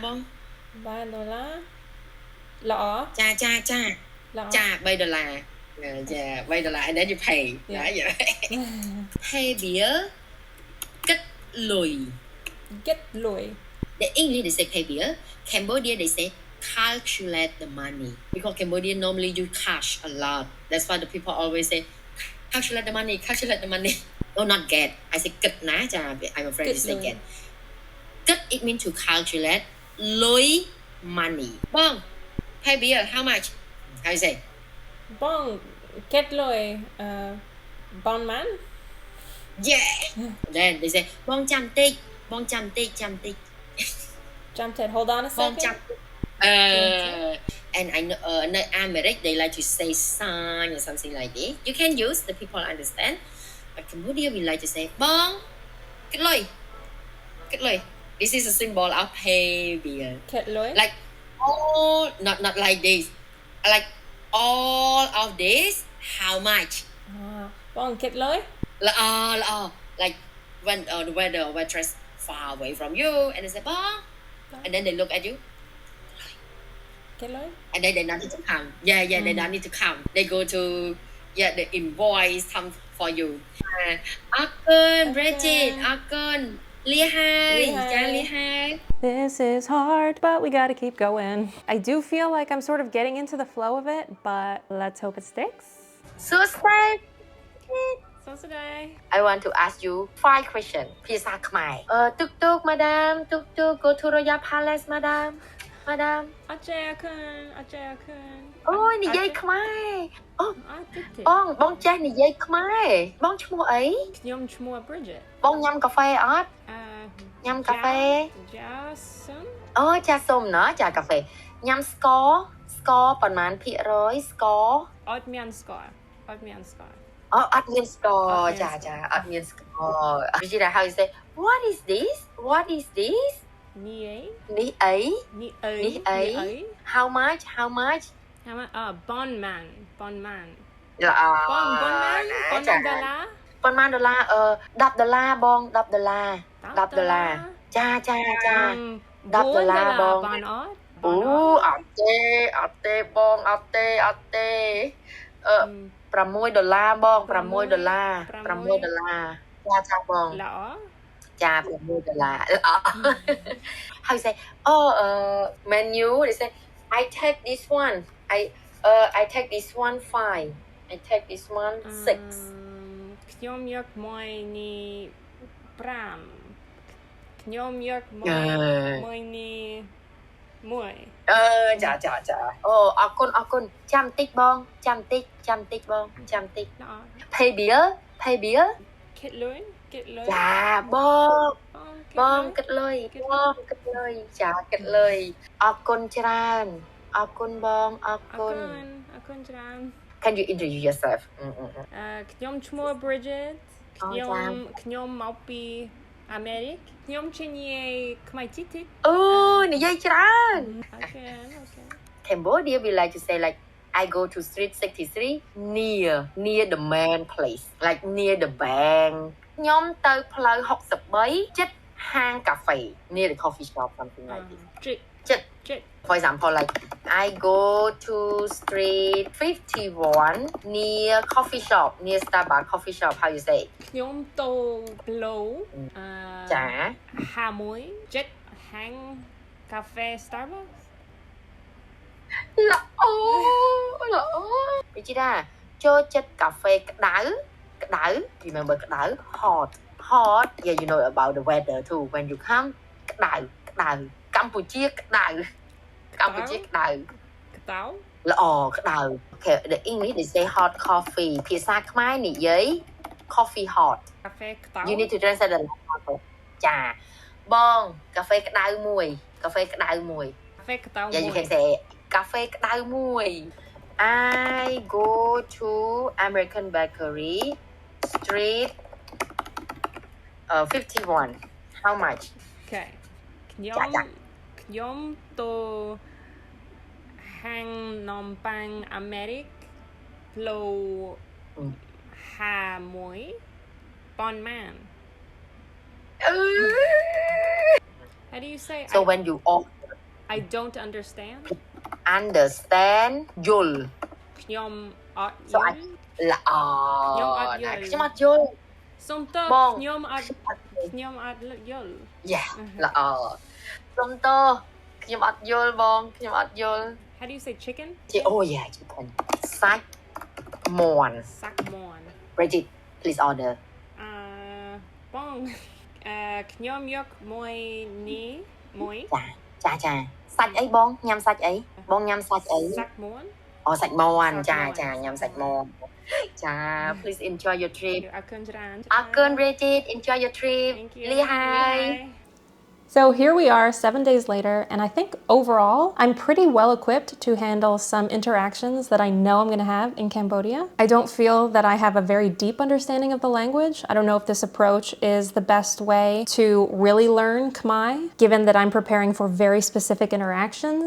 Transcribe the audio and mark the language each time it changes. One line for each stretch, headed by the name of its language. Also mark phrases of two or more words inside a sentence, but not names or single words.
Khmer: $3. ល្អ. ចា ល្អ ចា3ដុល្លារចា3ដុល្លារ
English: and then you pay
Khmer: ណា
English: pay bill
Khmer: គិតលុយ គិតលុយ.
English: the English they say pay bill Cambodia they say calculate the money because Cambodia normally use cash a lot that's why the people always say calculate the money oh not get I say
Khmer: គិតណាចា
English: I'm afraid to say get គិត it means to calculate លុយ money បង pay bill how much how you say
Khmer: បង។ គិតលុយ។ ប៉ុន្មាន.
English: yeah then they say
Khmer: បងចាំតិច
English: Jamtit. Hold on a
Khmer: បង
English: second. ចាំ and I know in America they like to say sign or something like this you can use the people understand but Cambodia we like to say
Khmer: បងគិតលុយ
English: this is a symbol of pay bill
Khmer: គិតលុយ.
English: like all not like this like all of this how much
Khmer: បង។ គិតលុយ.
English: ល្អ like when the waitress far away from you and they say បង and then they look at you
Khmer: គិតលុយ.
English: and then they don't need to count they don't need to count they go to the invoice come for you
Khmer: អរគុណ Bridget អរគុណលាហើយចាលាហើយ
English: This is hard, but we gotta keep going. I do feel like I'm sort of getting into the flow of it, but let's hope it sticks. so sad So today. I want to ask you 5 questions
Khmer: ភាសាខ្មែរទុក
English: madam ទុក go to Royal Palace madam Ajay-kun.
Khmer: អូយនិយាយខ្មែរ
English: I did it.
Khmer: បងចេះនិយាយខ្មែរបងឈ្មោះអី Knyom chmua Bridget. បងញ៉ាំកាហ្វេអត់ ញ៉ាំកាហ្វេ Jasum. អូចាសុំណចាកាហ្វេញ៉ាំស្ករប៉ុន្មានភាគរយស្ករ អត់មានស្ករ. អត់មានស្ករចាអត់មានស្ករ Vijay
English: how you say what is this
Khmer: Nie. នេះអី
English: how much
Khmer: ប៉ុន្មាន. ល្អ ប៉ុន្មាន។ ប៉ុន្មានដុល្លារ. ប៉ុន្មានដុល្លារ10ដុល្លារបង10ដុល្លារ10ដុល្លារចា10ដុល្លារបង Bon odd. អូអត់ទេបងអត់ទេ $6 បង$6 $6 ចាបង ល្អ ចា$6 ល្អ
English: How you say menu they say I take this one I take this one 5 I take this one 6
Khmer: ខ្ញុំយកមួយនេះ5ខ្ញុំយកមួយនេះ1 ចាអូអរគុណចាំតិចបងចាំតិច
English: Pay bill
Khmer: គិតលុយ ចាបងគិតលុយចាគិតលុយអរគុណច្រើនអរគុណបងអរគុណ អរគុណច្រើន
English: Can you introduce yourself
Khmer: ខ្ញុំឈ្មោះ Bridget អូចា ខ្ញុំមកពីអាមេរិកខ្ញុំជានិយាយខ្មែរតិច អូនិយាយច្រើន
English: Okay. Cambodia we like to say like I go to street 63 near the main place like near the bank
Khmer: ខ្ញុំទៅផ្លូវ63ចិត្តហាងកាហ្វេ
English: near the coffee shop something like this ចិត្ត For example like I go to street 51 near coffee shop near Starbucks coffee shop how you say
Khmer: ខ្ញុំទៅផ្លូវ ចា 51ចិត្តហាងកាហ្វេ Starbucks ល្អវិជីតាចូលចិត្តកាហ្វេក្តៅ
English: remember ក្តៅ hot yeah you know about the weather too when you come
Khmer: ក្តៅកម្ពុជាក្តៅល្អក្តៅ
English: Okay the English they say hot coffee
Khmer: ភាសាខ្មែរនិយាយ
English: coffee hot
Khmer: កាហ្វេក្តៅ
English: you need to translate the language
Khmer: ចាបងកាហ្វេក្តៅមួយ
English: Yeah you can say
Khmer: កាហ្វេក្តៅមួយ
English: I go to American Bakery Street 51 How much
Khmer: Okay ខ្ញុំទៅហាងនំប៉័ងអាមេរិកផ្លូវ51ប៉ុន្មាន
English: How do you say So when you I don't understand understand យល់
Khmer: ខ្ញុំអត់យ
English: So
Khmer: ល់ ល្អខ្ញុំអត់យល់ សុំទោស បង ខ្ញុំអត់យល់ Yeah ល្អសុំទោសខ្ញុំអត់យល់បងខ្ញុំអត់យល់
English: How do you say chicken
Khmer: អូ
English: yeah chicken
Khmer: សាច់មាន់ សាក់មាន់
English: Bridget please order
Khmer: បងខ្ញុំយកមួយនេះមួយ ចាសាច់អីបងញ៉ាំសាច់អីបងញ៉ាំសាច់អី សាក់មាន់ អូសាច់មាន់ចាញ៉ាំសាច់មាន់ចា
English: please enjoy your trip
Khmer: អរគុណច្រើន
English: អរគុណ Bridget enjoy your trip Thank you
Khmer: លាហើយ
English: So here we are 7 days later, and I think overall, I'm pretty well equipped to handle some interactions that I know I'm going to have in Cambodia. I don't feel that I have a very deep understanding of the language. I don't know if this approach is the best way to really learn Khmer, given that I'm preparing for very specific interactions.